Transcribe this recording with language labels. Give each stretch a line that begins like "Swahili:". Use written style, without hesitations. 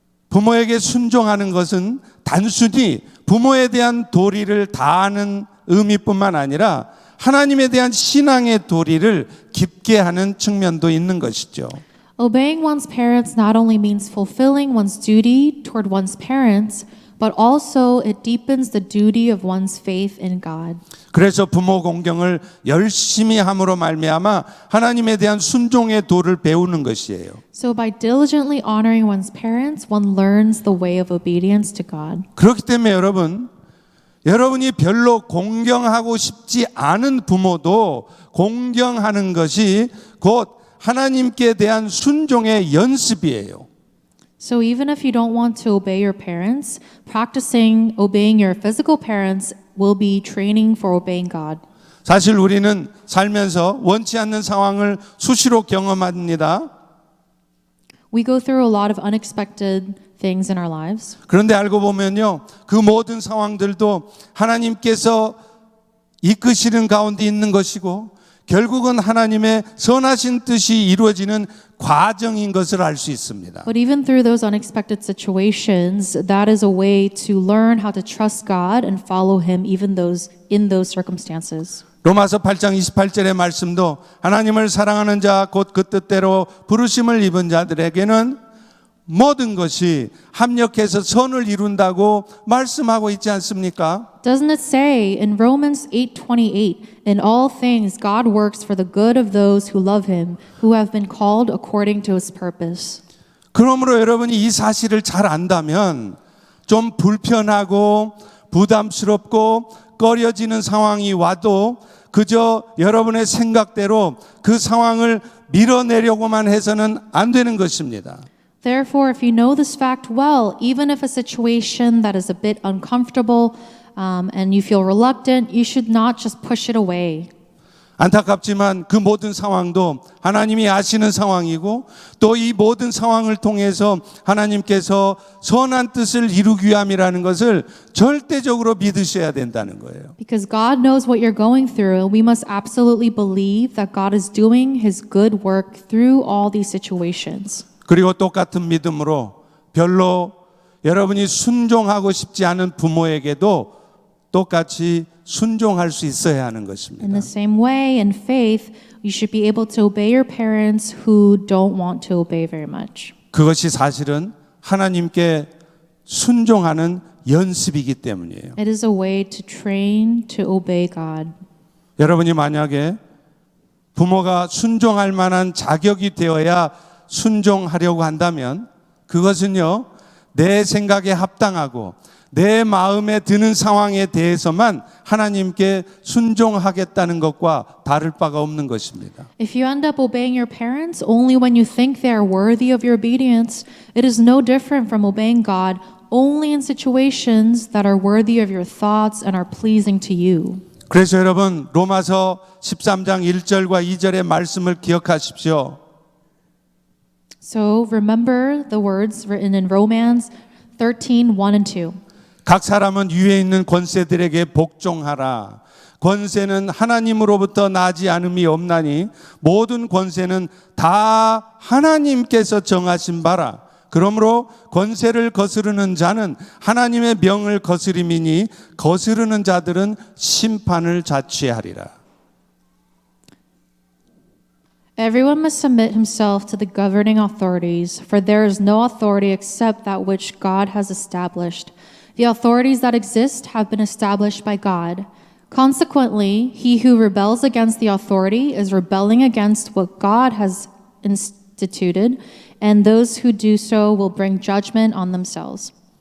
Korean: 부모에게 순종하는 것은 단순히 부모에 대한 도리를 다하는 의미뿐만 아니라 하나님에 대한 신앙의 도리를 깊게 하는 측면도 있는 것이죠.
English: Obeying one's parents not only means fulfilling one's duty toward one's parents, but also it deepens the duty of one's faith in God.
Korean: 그래서 부모 공경을 열심히 함으로 말미암아 하나님에 대한 순종의 도를 배우는 것이에요.
English: So by diligently honoring one's parents, one learns the way of obedience to God.
Korean: 그렇기 때문에 여러분이 별로 공경하고 싶지 않은 부모도 공경하는 것이 곧 하나님께 대한 순종의 연습이에요.
English: So even if you don't want to obey your parents, practicing obeying your physical parents will be training for obeying God.
Korean: 사실 우리는 살면서 원치 않는 상황을 수시로 경험합니다.
English: We go through a lot of unexpected things in our lives.
Korean: 그런데 알고 보면요, 그 모든 상황들도 하나님께서 이끄시는 가운데 있는 것이고 결국은 하나님의 선하신 뜻이 이루어지는 과정인 것을 알 수 있습니다.
English: But even through those unexpected situations, that is a way to learn how to trust God and follow Him even in those circumstances.
Korean: 로마서 8장 28절의 말씀도 하나님을 사랑하는 자 곧 그 뜻대로 부르심을 입은 자들에게는 모든 것이 합력해서 선을 이룬다고 말씀하고 있지 않습니까?
English: Doesn't it say in Romans 8:28, in all things God works for the good of those who love him, who have been called according to his purpose.
Korean: 그러므로 여러분이 이 사실을 잘 안다면 좀 불편하고 부담스럽고 꺼려지는 상황이 와도 그저 여러분의 생각대로 그 상황을 밀어내려고만 해서는 안 되는 것입니다.
English: Therefore, if you know this fact well, even if a situation that is a bit uncomfortable and you feel reluctant, you should not just push it away.
Korean: 안타깝지만 그 모든 상황도 하나님이 아시는 상황이고 또 이 모든 상황을 통해서 하나님께서 선한 뜻을 이루기 위함이라는 것을 절대적으로 믿으셔야 된다는 거예요.
English: Because God knows what you're going through, and we must absolutely believe that God is doing his good work through all these situations.
Korean: 그리고 똑같은 믿음으로 별로 여러분이 순종하고 싶지 않은 부모에게도 똑같이 순종할 수 있어야 하는
English: In
Korean: 것입니다.
English: the same way, in faith, you should be able to obey your parents who don't want to obey very much.
Korean: 그것이 사실은 하나님께 순종하는 연습이기 때문이에요.
English: It is a way to train to obey God.
Korean: 여러분이 만약에 부모가 순종할 만한 자격이 되어야 순종하려고 한다면 그것은요, 내 생각에 합당하고 내 마음에 드는 상황에 대해서만 하나님께 순종하겠다는 것과 다를 바가 없는 것입니다.
English: If you end up obeying your parents only when you think they are worthy of your obedience, it is no different from obeying God only in situations that are worthy of your thoughts and are pleasing to you.
Korean: 그래서 여러분 로마서 13장 1절과 2절의 말씀을 기억하십시오.
English: So remember the words written in Romans 13, 1 and 2.
Korean: 각 사람은 위에 있는 권세들에게 복종하라. 권세는 하나님으로부터 나지 않음이 없나니 모든 권세는 다 하나님께서 정하신 바라. 그러므로 권세를 거스르는 자는 하나님의 명을 거스림이니 거스르는 자들은 심판을 자취하리라.
English: Everyone must submit himself to the governing authorities, for there is no authority except that which God has established. The authorities that exist have been established by God. Consequently, he who rebels against the authority is rebelling against what God has instituted, and those who do so will bring judgment on themselves.